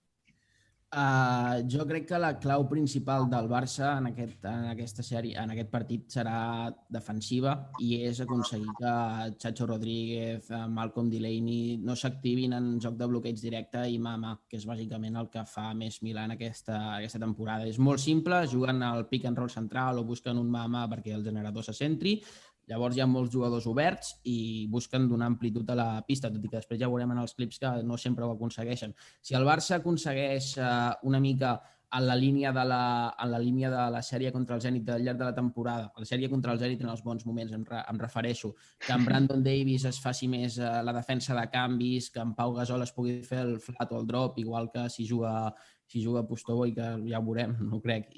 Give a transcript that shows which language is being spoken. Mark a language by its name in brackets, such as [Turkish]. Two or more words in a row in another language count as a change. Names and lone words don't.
[Catalan] Jo crec que la clau principal del Barça en aquesta sèrie, en aquest partit, serà defensiva i és aconseguir que Chacho Rodríguez, Malcolm Delaney no s'activin en joc de bloqueig directe i mà, que és bàsicament el que fa més Milà en aquesta temporada. És molt simple, juguen al [English] pick and roll [Catalan] central o busquen un mà perquè el generador se centri. Llavors hi ha molts jugadors oberts i busquen donar amplitud a la pista, tot i que després ja veurem en els clips que no sempre ho aconsegueixen. Si el Barça aconsegueix una mica en la línia de la sèrie contra el Zenit al llarg de la temporada, la sèrie contra el Zenit en els bons moments, em refereixo, que en Brandon Davies es faci més la defensa de canvis, que en Pau Gasol es pugui fer el flat o el drop, igual que si juga Pustó, i que ja ho veurem, no crec.